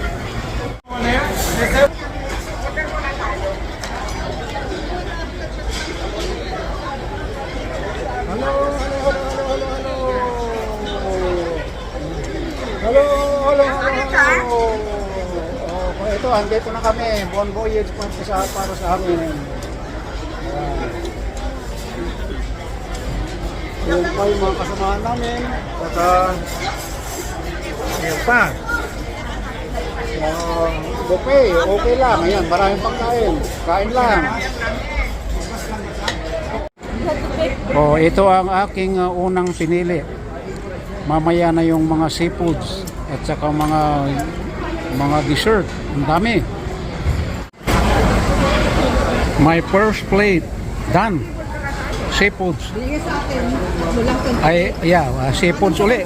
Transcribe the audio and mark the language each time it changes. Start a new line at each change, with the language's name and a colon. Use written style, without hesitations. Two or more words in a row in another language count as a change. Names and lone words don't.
Filipino: Hello. Ito, andito na kami.
French: Bon voyage
Filipino: para sa amin. Yung pa yung mga kasamahan namin. Saka, ayan pa. Okay, okay lang. Ayan, maraming pagkain. Kain lang. Oh, ito ang aking unang pinili. Mamaya na yung mga seafoods at saka mga dessert. Ang dami.
English: My first plate done.
Filipino: Seafoods. Ay, yeah, seafoods uli.